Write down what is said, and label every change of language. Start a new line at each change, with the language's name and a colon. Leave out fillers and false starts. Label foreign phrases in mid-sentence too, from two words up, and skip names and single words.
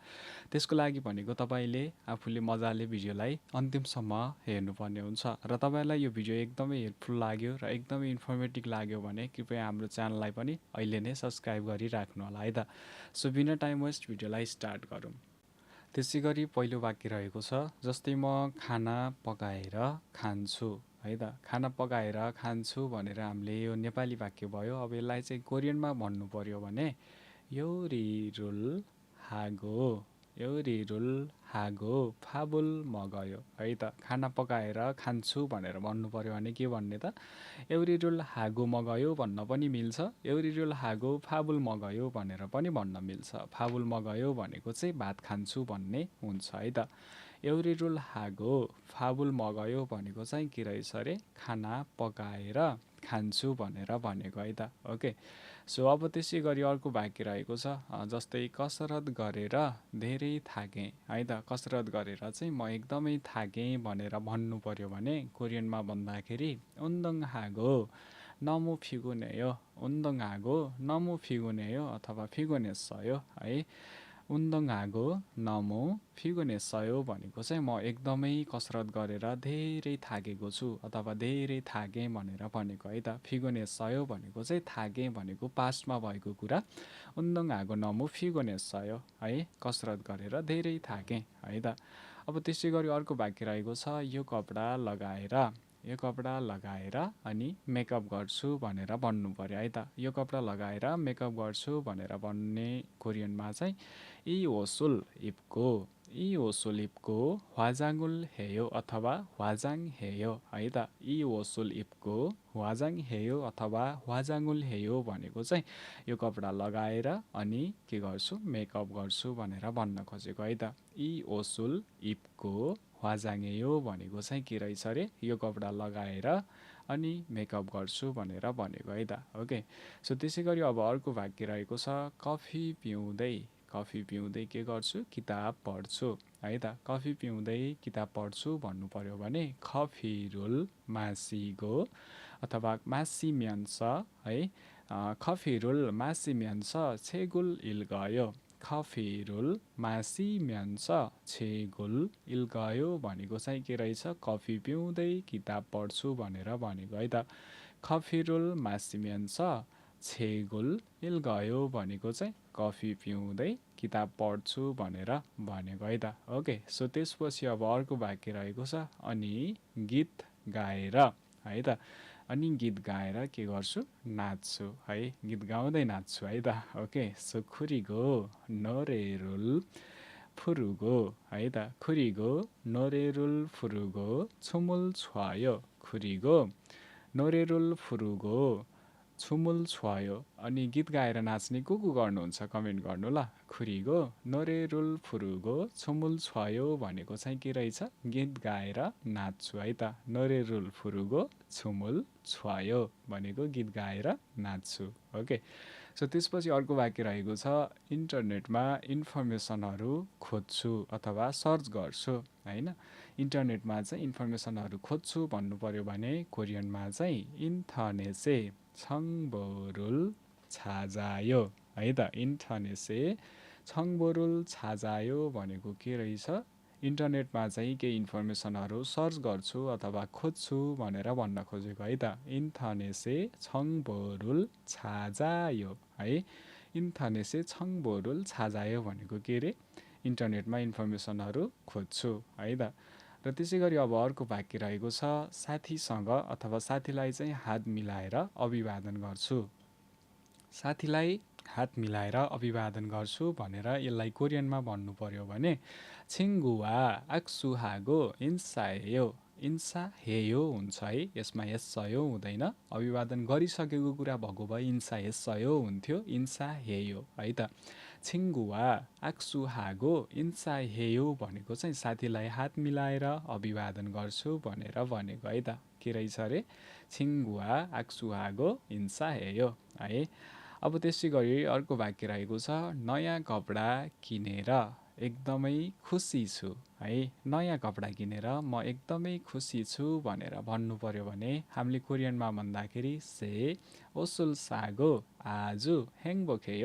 Nepali: त्यसको लागि भनेको तपाईँले आफूले मजाले भिडियोलाई अन्तिमसम्म हेर्नुपर्ने हुन्छ र तपाईँलाई यो भिडियो एकदमै हेल्पफुल लाग्यो र एकदमै इन्फर्मेटिभ लाग्यो भने कृपया हाम्रो च्यानललाई पनि अहिले नै सब्सक्राइब गरिराख्नु होला है त। सो बिना
English: time waste
Nepali: भिडियोलाई स्टार्ट गरौँ। त्यसै गरी पहिलो वाक्य रहेको छ, जस्तै म खाना पकाएर खान्छु है त। खाना पकाएर खान्छु भनेर हामीले यो नेपाली वाक्य भयो। अब यसलाई चाहिँ कोरियनमा भन्नु पर्यो भने
Korean: 요리를 하고 요리를 하고 밥을 먹어요
Nepali: है त। खाना पकाएर खान्छु भनेर भन्नु पर्यो भने के भन्ने त?
Korean: 요리를 하고 먹어요
Nepali: भन्न पनि मिल्छ,
Korean: 요리를 하고 밥을 먹어요
Nepali: भनेर पनि भन्न मिल्छ।
Korean: 밥을 먹어요
Nepali: भनेको चाहिँ भात खान्छु भन्ने हुन्छ है त।
Korean: 요리를 하고 밥을 먹어요
Nepali: भनेको चाहिँ के रहेछ अरे? खाना पकाएर खान्छु भनेर भनेको है त।
English: okay, so
Nepali: अब त्यसै गरी अर्को वाक्य रहेको छ, जस्तै कसरत गरेर धेरै थाकेँ है त। कसरत गरेर चाहिँ म एकदमै थाकेँ भनेर भन्नु पर्यो भने कोरियनमा भन्दाखेरि
Korean: 운동하고 너무 피곤해요, 운동하고 너무 피곤해요
Nepali: अथवा 피곤했어요 है।
Korean: 운동하고 너무 피곤했어요
Nepali: भनेको चाहिँ म एकदमै कसरत गरेर धेरै थाकेको छु अथवा धेरै थाकेँ भनेर भनेको है त। 피곤했어요 भनेको चाहिँ थाकेँ भनेको पास्टमा भएको कुरा,
Korean: 운동하고 너무 피곤했어요
Nepali: है, कसरत गरेर धेरै थाकेँ है त। अब त्यसै गरी अर्को वाक्य रहेको छ, यो कपडा लगाएर अनि मेकअप गर्छु भनेर भन्नु पर्यो है त। यो कपडा लगाएर मेकअप गर्छु भनेर भन्ने कोरियनमा चाहिँ
Korean: 이 옷을 입고 화장을 해요
Nepali: अथवा 화장해요 है त।
Korean: 이 옷을 입고 화장해요
Nepali: अथवा
Korean: 화장을 해요
Nepali: भनेको चाहिँ यो कपडा लगाएर अनि के गर्छु? मेकअप गर्छु भनेर भन्न खोजेको है त।
Korean: 이 옷을 입고 화장해요
Nepali: भनेको चाहिँ के रहेछ अरे? यो कपडा लगाएर अनि मेकअप गर्छु भनेर भनेको है त।
English: okay, so
Nepali: त्यसै गरी अब अर्को वाक्य रहेको छ, कफी पिउँदै के गर्छु? किताब पढ्छु है त। कफी पिउँदै किताब पढ्छु भन्नु पर्यो भने
Korean: 커피를 마시고
Nepali: अथवा 마시면서 है,
Korean: 커피를 마시면서 책을 읽어요, 커피를 마시면서 책을 읽어요
Nepali: भनेको चाहिँ के रहेछ? कफी पिउँदै किताब पढ्छु भनेर भनेको है त।
Korean: 커피를 마시면서 책을 읽어요
Nepali: भनेको चाहिँ कफी पिउँदै किताब पढ्छु भनेर भनेको है त।
English: okay, so
Nepali: त्यसपछि अब अर्को वाक्य रहेको छ, अनि गीत गाएर है त। अनि गीत गाएर के गर्छु? नाच्छु है, गीत गाउँदै नाच्छु है त।
English: okay, so
Korean: खुरिगो 노래를 부르고
Nepali: है त।
Korean: खुरिगो 노래를 부르고 춤을 춰요, खुरिगो 노래를 부르고 춤을 춰요।
Nepali: अनि गीत गाएर नाच्ने को गर्नुहुन्छ कमेन्ट गर्नु ल।
Korean: 그리고 노래를 부르고 춤을 춰요
Nepali: भनेको चाहिँ के रहेछ? गीत गाएर नाच्छु है त।
Korean: 노래를 부르고 춤을 춰요
Nepali: भनेको गीत गाएर नाच्छु।
English: okay, so
Nepali: त्यसपछि अर्को वाक्य रहेको छ, इन्टरनेटमा इन्फर्मेसनहरू खोज्छु अथवा सर्च गर्छु हैन। इन्टरनेटमा चाहिँ इन्फर्मेसनहरू खोज्छु भन्नु पर्यो भने कोरियनमा चाहिँ
Korean: 인터넷에 정보를 찾아요
Nepali: है त।
Korean: 인터넷에 정보를 찾아요
Nepali: भनेको के रहेछ? इन्टरनेटमा चाहिँ केही इन्फर्मेसनहरू सर्च गर्छु अथवा खोज्छु भनेर भन्न खोजेको है त।
Korean: 인터넷에 정보를 찾아요 है। 인터넷에 정보를 찾아요
Nepali: भनेको के रे? इन्टरनेटमा इन्फर्मेसनहरू खोज्छु है त। र त्यसै गरी अब अर्को वाक्य रहेको छ, साथीसँग अथवा साथीलाई चाहिँ हात मिलाएर अभिवादन गर्छु। साथीलाई हात मिलाएर अभिवादन गर्छु भनेर यसलाई कोरियनमा भन्नु पर्यो भने
Korean: 친구와 악수하고 인사해요, 인사해요
Nepali: हुन्छ है, यसमा 했어요 हुँदैन। अभिवादन गरिसकेको कुरा भएको भए 인사했어요 हुन्थ्यो, 인사해요 है त।
Korean: 친구와 악수하고 인사해요
Nepali: भनेको चाहिँ साथीलाई हात मिलाएर अभिवादन गर्छु भनेर भनेको है त। के रहेछ अरे?
Korean: 친구와 악수하고 인사해요 है।
Nepali: अब त्यसै गरी अर्को वाक्य रहेको छ नयाँ कपडा किनेर एकदमै खुसी छु है। नयाँ कपडा किनेर म एकदमै खुसी छु भनेर भन्नु पर्यो भने हामीले कोरियनमा भन्दाखेरि
Korean: 새 옷을 사고 아주 행복해요.